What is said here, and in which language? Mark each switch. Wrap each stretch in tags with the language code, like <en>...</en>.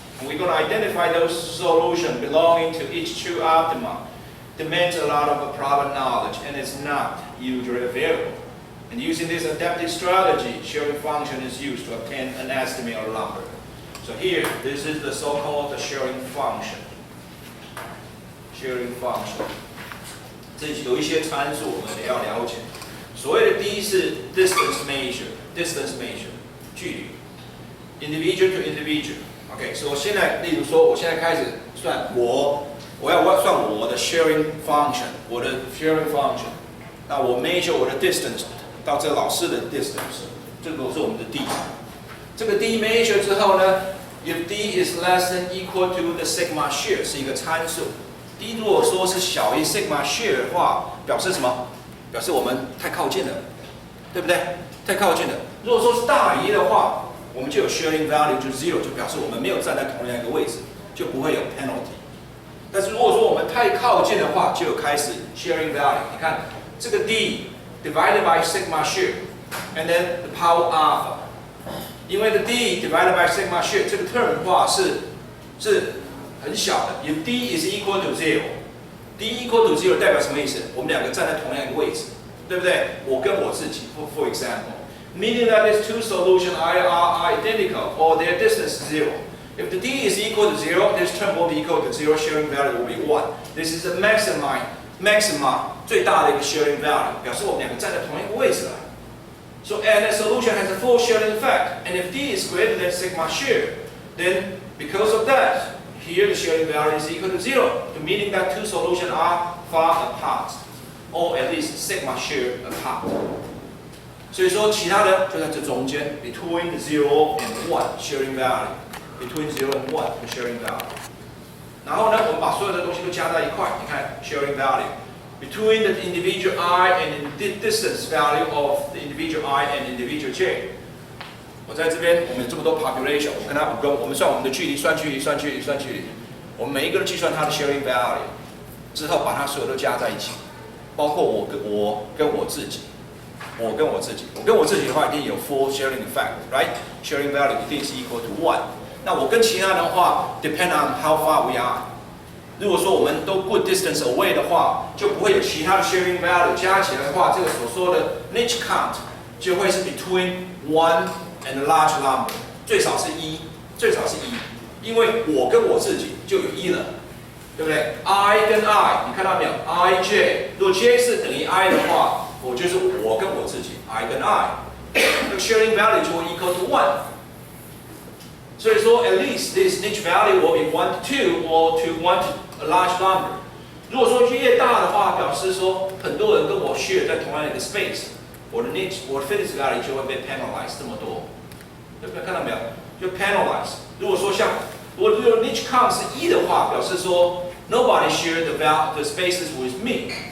<en>And we're going to identify those solutions belonging to each true optima. Demands a lot of problem knowledge and is not usually available. And using this adaptive strategy, sharing function is used to obtain an estimate of number. So here, this is the so-called sharing function. Sharing function.</en> <zh>这有一些参数我们也要了解。所谓的第一是 distance measure, 距离 individual to individual. OK， 所以我现在，例如说，我现在开始算我要算我的 sharing function， 我的 sharing function， 那我 measure 我的 distance 到这个老师的 distance， 这个是我们的 d。这个 d measure 之后呢</zh> <en>，if d is less than equal to the sigma share</en> <zh>是一个参数。 d 如果说是小于 sigma share 的话，表示什么？表示我们太靠近了，对不对？太靠近了。如果说是大于的话，我们就有 sharing value 就 0， 就表示我们没有站在同样一个位置，就不会有 penalty。但是如果说我们太靠近的话，就有开始 sharing value。你看这个</zh> <en>d divided by sigma share，and then the power alpha。</en> <zh>因为the d divided by sigma share 这个 term 的话是很小的。</zh> <en>If d is equal to 0，d equal to 0</en> <zh>代表什么意思？我们两个站在同样一个位置，对不对？我跟我自己</zh> <en>，for example，meaning that these two solutions are identical or their distance is 0。If the d is equal to 0, this term will be equal to 0, sharing value will be 1. This is the maxima</en> <zh>最大的一个 sharing value， 表示我们两个站在同一个位置了。</zh> <en>So and the solution has a full sharing effect. And if d is greater than sigma share, then because of that, here the sharing value is equal to 0, meaning that two solutions are far apart, or at least sigma share apart.</en> <zh>所以说其他的就在这中间 ，</zh> <en>between 0 and 1 sharing value。Between 0 and 1 the sharing value.</en> <zh>然后呢，我们把所有的东西都加在一块，你看</zh> <en>sharing value between the individual I and the distance value of the individual I and individual j。</en> <zh>我在这边，我们有这么多 population， 我跟他5个，我们算我们的距离，算距离。我们每一个人计算它的 sharing value， 之后把它所有都加在一起，包括我跟我自己。我跟我自己的话，一定有 full sharing effect，right？ Sharing value 一定是 equal to 1。 那我跟其他人的话 ，</zh> <en>depend on how far we are。</en> <zh>如果说我们都 good distance away 的话，就不会有其他的 sharing value 加起来的话，这个所说的 niche count 就会是</zh> <en>between 1 and a large number，</en> <zh>最少是1。因为我跟我自己就有一了，对不对 ？I 跟 I， 你看到没有 ？I J， 如果 J 是等于 I 的话，我就是我跟我自己 ，I 跟 I， 那个 sharing value 就会 equal to 1。所以说</zh> <en>，at least this niche value will be 1 to 2 or to 1 to a large number。</en> <zh>如果说越大的话，表示说很多人跟我 share 在同样的一个 space， 我的 niche， 我的 fitness value 就会被 penalize 这么多，对不对？看到没有？就 penalize。如果说像如果 niche count 是1的话，表示说</zh> <en>nobody share the spaces with me。</en>